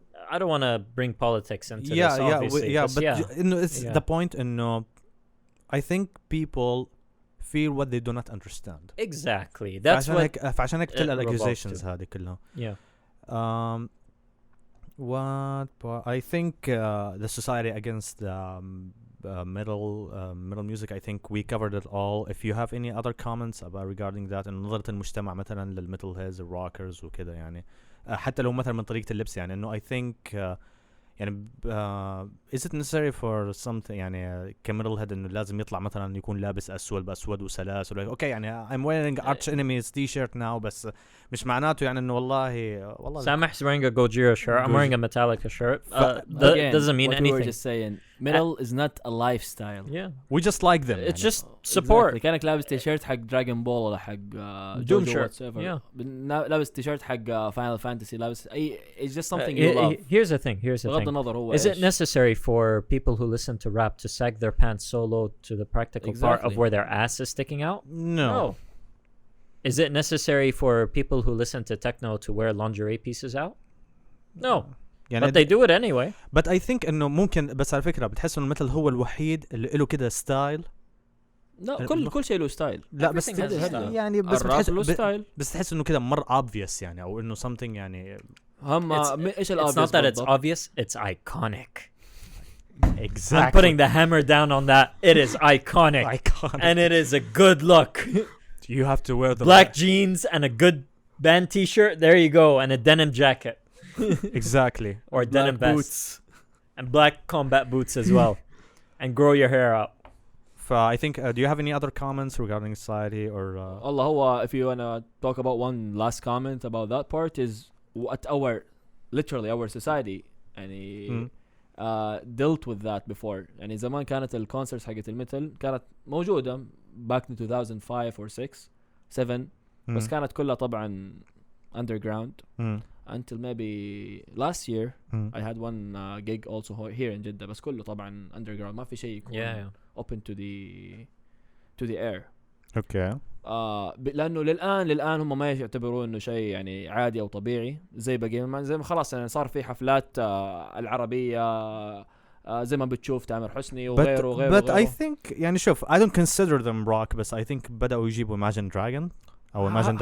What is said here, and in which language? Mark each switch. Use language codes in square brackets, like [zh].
[en] I don't want to bring politics into this, obviously. It's the point. I think people feel what they do not understand. Exactly. That's what. [ar] فعشان هيك تلقى accusations هذه كلها. [en] Yeah. What I think the society against metal music, I think we covered it all. If you have any other comments about regarding that [ar] and نظرة المجتمع مثلا للميتالهيدز الروكرز وكذا يعني حتى لو مثلا من طريقة اللبس يعني إنه I think يعني [en] is it necessary for something [ar] يعني كميتال هيد إنه لازم يطلع مثلا يكون لابس أسود بأسود وسلاسل أوكي يعني [en] I'm wearing Arch Enemy's t-shirt now [ar] بس مش معناته يعني إنه والله [en] Samah's wearing a Gojira shirt. I'm wearing a Metallica shirt. Doesn't mean anything. We were just saying metal is not a lifestyle. Yeah. We just like them. It's just support. [ar] كأنك لابس تيشيرت حق Dragon Ball ولا حق [en] Doom shirt. Yeah. [ar] لابس تيشيرت حق Final Fantasy لابس أي [en] it's just something you love. Here's the thing. [ar] بغض النظر هو [en] is it necessary for people who listen to rap to sag their pants so low to the practical part of where their ass is sticking out? No. Is it necessary for people who listen to techno to wear lingerie pieces out? No. [ar] يعني [en] but they do it anyway. But I think [ar] إنه ممكن بس على فكرة بتحس إنه المثل هو الوحيد اللي له كده ستايل. لا كل شيء له ستايل. لا بس يعني بس تحس إنه كده مرة obvious يعني أو إنه something يعني. إيش [en] It's not that it's obvious. It's iconic. Exactly. I'm putting the hammer down on that. It is iconic. And it is a good look. You have to wear the black jeans and a good band t-shirt. There you go. And a denim jacket. Exactly. Or denim boots. And black combat boots as well. And grow your hair out. I think do you have any other comments regarding society or Allah هو if you want to talk about one last comment about that part is what literally our society يعني dealt with that before يعني [ar] زمان كانت الكونسرتس حقت الميتال كانت موجودة [en] back in 2005 or 7 [ar] بس كانت كلها طبعا [en] underground until maybe last year I had one gig also here in Jeddah [ar] بس كله طبعا underground ما في شيء يكون [en] open to the air. Okay. [ar] لأنه للآن هم ما يعتبرون إنه شيء يعني عادي أو طبيعي زي باقي زي ما خلاص يعني صار في حفلات العربية زي ما بتشوف تامر حسني وغيره [en] but I think [ar] يعني شوف [en] I don't consider them rock بس I think [ar] بدأوا يجيبوا [en] Imagine Dragon أو Imagine Dragons.